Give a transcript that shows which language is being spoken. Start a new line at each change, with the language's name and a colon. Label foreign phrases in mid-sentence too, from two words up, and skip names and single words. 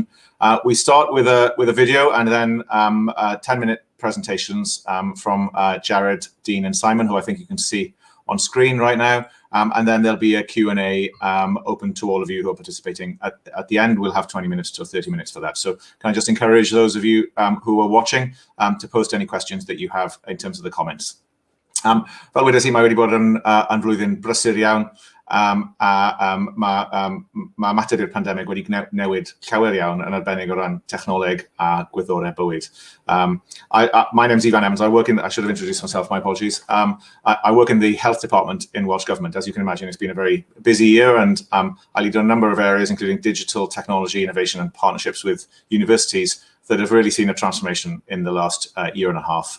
English: We start with a video and then 10-minute presentations from Jared, Dean and Simon, who I think you can see on screen right now. And then there'll be a Q&A open to all of you who are participating. At the end, we'll have 20 minutes to 30 minutes for that. So can I just encourage those of you who are watching to post any questions that you have in terms of the comments.
Welsh: Fel wedes I, mae wedi bod yn flwyddyn brysur iawn. Mae mater i'r pandemig wedi newid llawer iawn yn arbennig o ran technoleg a gwyddorau bywyd.
English: My name's Ifan. I should have introduced myself, my apologies. I work in the health department in Welsh Government. As you can imagine, it's been a very busy year, and I lead a number of areas, including digital technology, innovation and partnerships with universities that have really seen a transformation in the last year and a half.